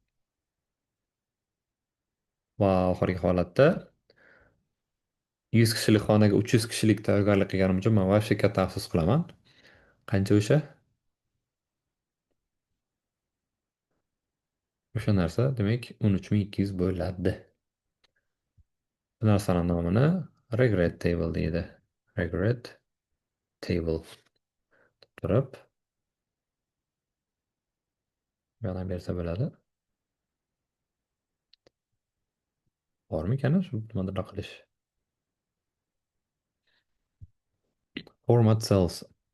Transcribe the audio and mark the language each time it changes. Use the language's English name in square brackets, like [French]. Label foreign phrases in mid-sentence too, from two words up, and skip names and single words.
[Uzbek] Va oxirgi holatda 100 kishilik xonaga 300 kishilik tayyorgarlik qilganim uchun man вообще katta afsus qilaman. Qancha o'sha? O'sha narsa demak 13.200 bo'ladi. Bu narsani nomini [English] regret table [Uzbek] deydi. [English] Regret table. [Uzbek] Turib, yana bersa bo'ladi. Bormikan shu nimadir qilish? [English] Format cells.